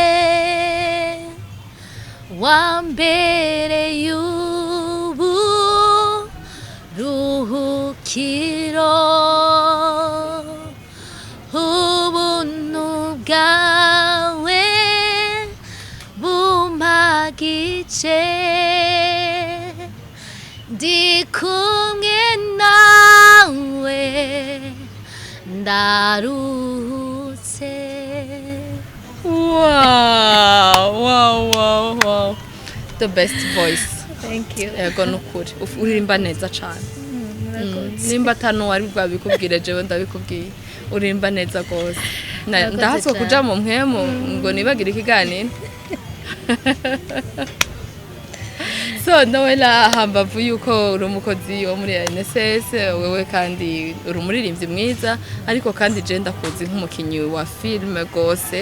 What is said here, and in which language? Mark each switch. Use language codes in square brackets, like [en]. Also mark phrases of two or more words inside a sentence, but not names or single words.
[rn] wambereye uburuhukiro ubuntu bwawe bumpagice ndi kumwe nawe ndaruhutse. [en] Wow. The best voice. Thank you. [rn] Yego nukuri. Uririmba neza cyane. Nimba tano wari bwabikubwire jewe ndabikubwiye. Uririmba neza gose. Ndahatswe kuja mu mpwemu ngo nibagira ikiganiro. So Noella, hambavu yuko uri umukozi wo muri INSS, wewe kandi uri umuririmbyi mwiza, ariko kandi je ndakuzi nk'umukinyi wa filme gose.